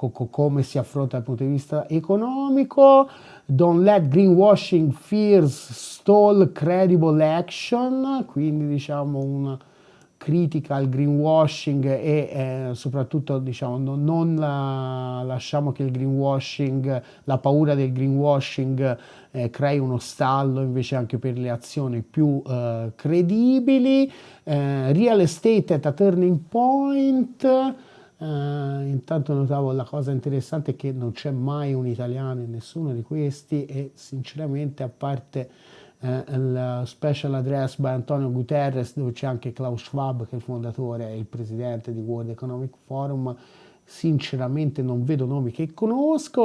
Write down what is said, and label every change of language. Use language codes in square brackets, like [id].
[it] come si affronta dal punto di vista economico. [en] Don't let greenwashing fears stall credible action, [it] quindi diciamo una critica al greenwashing e soprattutto diciamo, non lasciamo che il greenwashing, la paura del greenwashing crei uno stallo invece anche per le azioni più credibili. [en] Real estate at a turning point. [it] Intanto notavo la cosa interessante è che non c'è mai un italiano in nessuno di questi e sinceramente a parte il [en] special address by [it] Antonio Guterres dove c'è anche Klaus Schwab che è il fondatore e il presidente di World Economic Forum, sinceramente non vedo nomi che conosco.